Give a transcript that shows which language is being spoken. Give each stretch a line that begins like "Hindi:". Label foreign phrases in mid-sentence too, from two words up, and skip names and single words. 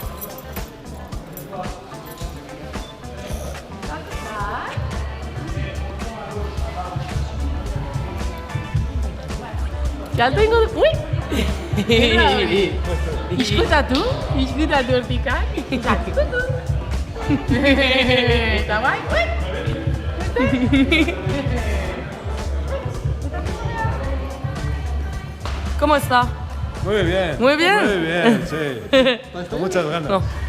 Basque: Salto ingo du. Ui! Iskutatu hortikan. Iskutatu. Eta bai, ui!
Spanish: ¿Cómo está? Muy bien. Muy bien. Muy bien, sí. Con muchas ganas. No.